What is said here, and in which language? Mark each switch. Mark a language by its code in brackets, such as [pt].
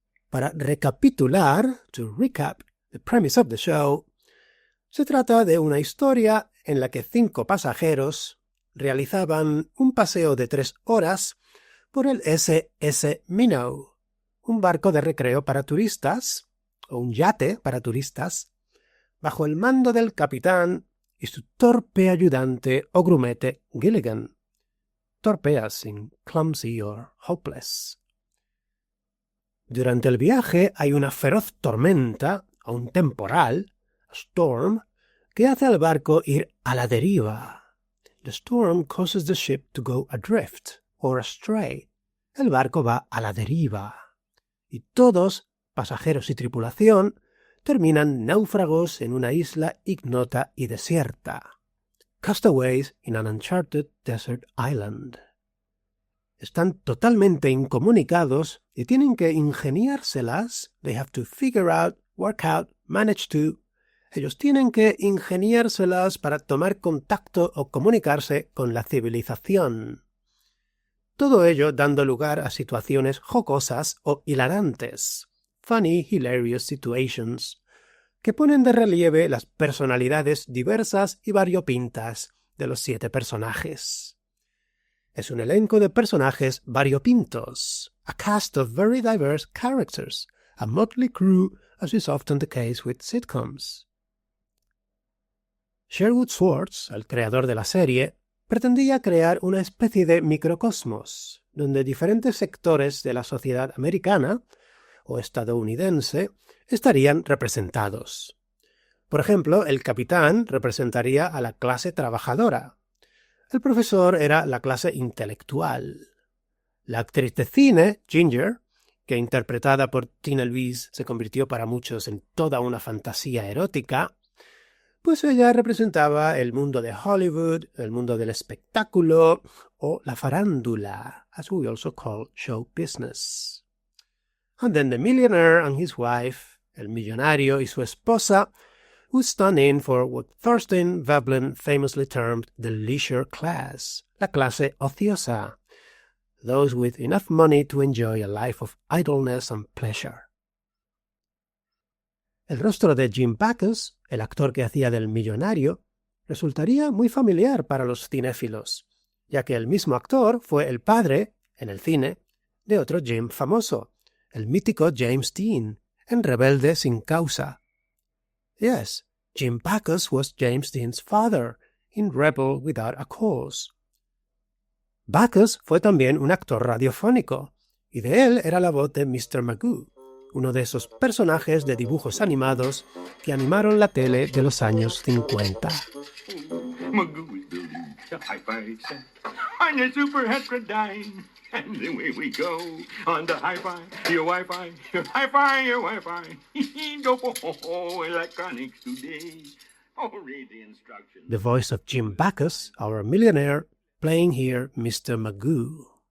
[es] Para recapitular, [en] to recap the premise of the show, [es] se trata de una historia en la que 5 pasajeros realizaban un paseo de 3 horas por el SS Minnow, un barco de recreo para turistas, o un yate para turistas, bajo el mando del capitán y su torpe ayudante o grumete Gilligan. [en] Torpe as in clumsy or hopeless. [es] Durante el viaje hay una feroz tormenta, o un temporal, [en] a storm, [es] que hace al barco ir a la deriva. [en] The storm causes the ship to go adrift, or astray. [es] El barco va a la deriva. Y todos, pasajeros y tripulación, terminan náufragos en una isla ignota y desierta. [en] Castaways in an uncharted desert island. [es] están totalmente incomunicados y tienen que ingeniárselas. [en] They have to figure out, work out, manage to. [es] Ellos tienen que ingeniárselas para tomar contacto o comunicarse con la civilización. Todo ello dando lugar a situaciones jocosas o hilarantes. [en] Funny, hilarious situations, [es] que ponen de relieve las personalidades diversas y variopintas de los 7 personajes. Es un elenco de personajes variopintos, [en] a cast of very diverse characters, a motley crew, as is often the case with sitcoms. [es] Sherwood Schwartz, el creador de la serie, pretendía crear una especie de microcosmos, donde diferentes sectores de la sociedad americana o estadounidense estarían representados. Por ejemplo, el capitán representaría a la clase trabajadora. El profesor era la clase intelectual. La actriz de cine, Ginger, que interpretada por Tina Louise se convirtió para muchos en toda una fantasía erótica, pues ella representaba el mundo de Hollywood, el mundo del espectáculo o la farándula, [en] as we also call show business. And then the millionaire and his wife, [es] el millonario y su esposa, [en] who stand in for what Thorstein Veblen famously termed the leisure class, [es] la clase ociosa, [en] those with enough money to enjoy a life of idleness and pleasure. [es] El rostro de Jim Backus, el actor que hacía del millonario, resultaría muy familiar para los cinéfilos, ya que el mismo actor fue el padre, en el cine, de otro Jim famoso, el mítico James Dean, en Rebelde sin causa. [en] Yes, Jim Backus was James Dean's father, in Rebel Without a Cause. [es] Backus fue también un actor radiofónico, y de él era la voz de Mr. Magoo, uno de esos personajes de dibujos animados que animaron la tele de los años 50. [en] Magoo is building the hi-fi set on the super heterodyne. And away we go on the hi-fi, your Wi-Fi, your hi-fi, your Wi-Fi. Electronics today. Oh, read the instructions. The voice of Jim Backus, our millionaire, playing here Mr. Magoo.